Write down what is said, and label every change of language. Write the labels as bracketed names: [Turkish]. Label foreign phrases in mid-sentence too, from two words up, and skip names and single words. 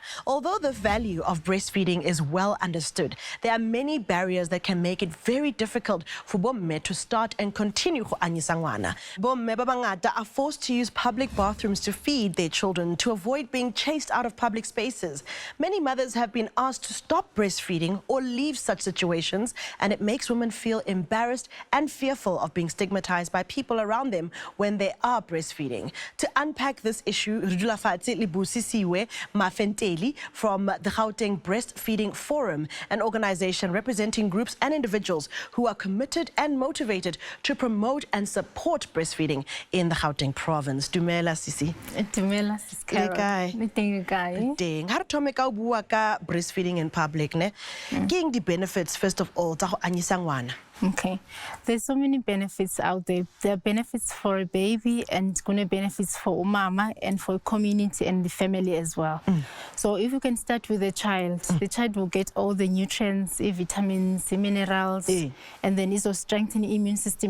[English] Although the value of breastfeeding is well understood, there are many barriers that can make it very difficult for bomme to start and continue [Southern Sotho] go anyisa ngwana. Bomme ba bangata [English] are forced to use public bathrooms to feed their children to avoid being chased out of public spaces. Many mothers have been asked to stop breastfeeding or leave such situations, and it makes women feel embarrassed and fearful of being stigmatized by people around them when they are breastfeeding. To unpack this issue, [Southern Sotho] re dula fatshe le [English] busisiwe Mafenteli from the Gauteng Breastfeeding Forum, an organization representing groups and individuals who are committed and motivated to promote and support breastfeeding in the Gauteng province. [Southern Sotho] Dumela Sisi. Dumela Sis Carol. Le kae? Ding. Ha re thome ka bua ka [English] breastfeeding in public [Southern Sotho] ne. Ke eng di benefits [English] first of all [Southern Sotho] tsa go anyisa ngwana? [English] Okay, there's so many benefits out there. There are benefits for a baby and gonna benefits for mama and for community and the family as well. So if you can start with the child will get all the nutrients, vitamins, the minerals, and then it will strengthen the immune system.